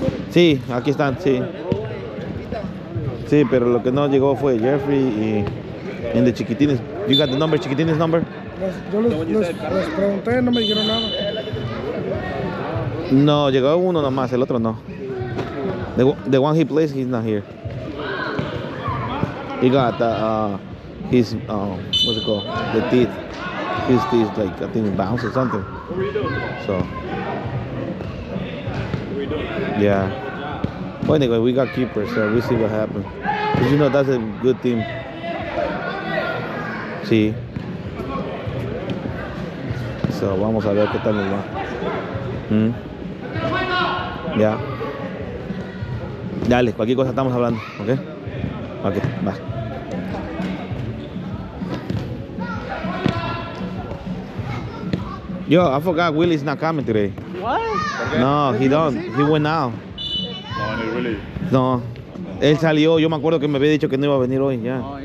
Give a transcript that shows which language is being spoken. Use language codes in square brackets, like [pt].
[es] Sí, aquí están, sí. Sí, pero lo que no llegó fue Jeffrey y. [en] En de Chiquitines. You got the number, Chiquitines number? [es] Yo les pregunté, no me dijeron nada. No, llegó uno nomás, el otro no. [en] The one he plays, he's not here. He got his what's it called? The teeth. His teeth like I think bounce or something. What were you doing? So What were you doing? yeah. Well, anyway, we got keepers, so we'll see what happens. 'Cause you know that's a good team. [es] Sí. So vamos a ver qué tal nos va. Ya. Dale, cualquier cosa estamos hablando, ¿ok? Ok, va. [en] Yo, I forgot Willie's not coming today. What? No, he don't. He went out. [es] No, ni Willy. No. Él salió, yo me acuerdo que me había dicho que no iba a venir hoy, ya.